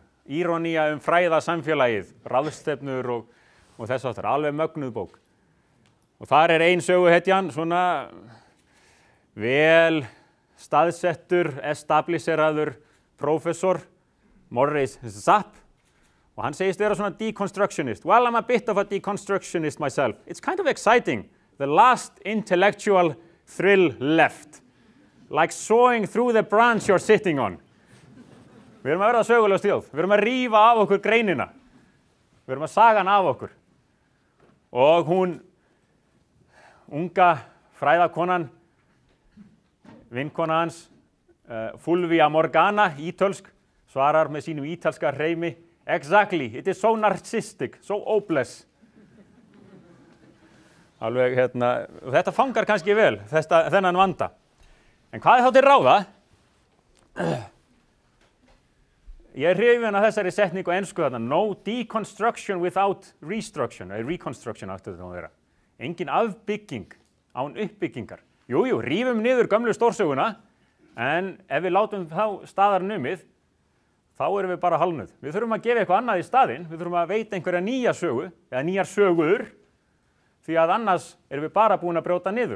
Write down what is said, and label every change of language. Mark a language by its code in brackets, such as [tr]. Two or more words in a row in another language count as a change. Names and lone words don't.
[is] Íronía fræðasamfélagið, ráðstefnur og þess aftur, alveg mögnuð bók. Og þar ein söguhetjan, svona vel staðsettur, establisheraður prófessor, Morris Zapp, og hann segist vera svona deconstructionist. [en] Well, I'm a bit of a deconstructionist myself. It's kind of exciting. The last intellectual thrill left. Like sawing through the branch you're sitting on. [is] Við erum að verða söguleg þjóð. Við erum að rífa af okkur greinina. Við erum að saga hana af okkur. Og hún, unga fræðakonan, vinkona hans, Fulvia Morgana, ítölsk, svarar með sínum ítalska hreimi, [en] exactly, it is so narcissistic, so hopeless. [is] Alveg, þetta fangar kannski vel, þennan vanda. En hvað þá til ráða? Ég hrifinn af þessari setningu á ensku þarna, [en] no deconstruction without reconstruction [is] aftur þetta að vera. Engin afbygging án uppbyggingar. Jú, rífum niður gömlu stórsöguna, en ef við látum þá staðar numið, þá erum við bara halnuð. Við þurfum að gefa eitthvað annað í staðinn, við þurfum að veita einhverja nýja sögu, eða nýjar sögur, því að annars erum við bara búin að brjóta niður.